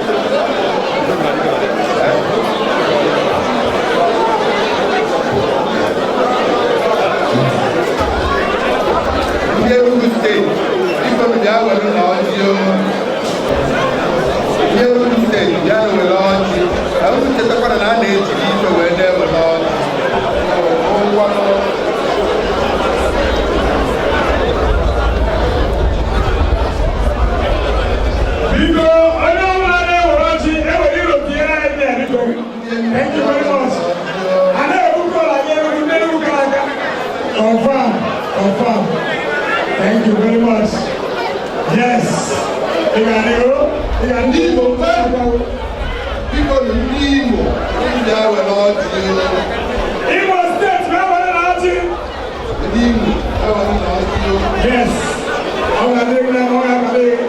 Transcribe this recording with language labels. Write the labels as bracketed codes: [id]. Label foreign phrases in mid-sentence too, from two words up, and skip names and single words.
[ig] ndị Enugu steeti biko bịa were na ọjị ndị Enugu steeti bịa were ọjị unu chetakwara na a na-ejiri ife wee na-ewere ọjị Biko, onye ọbụla na-ewere ọjị ewere iro tinyere anyị bịa biko. [en] Thank you very much. [ig] A na-ebuko ụlọ gị ewere ndị Enugu gara aga. [en] Confirm, confirm. Thank you very much. Yes. [ig] Ị ga-adịgo? Ị ga-adịgo? Ndị Igbo biko ndị Igbo ndị ewere ọjị Igbo steeti na-ewere na ọjị. ndị Igbo ewere na ọjị Yes. Ọ ga-adịgo na ọ ga-adịgo.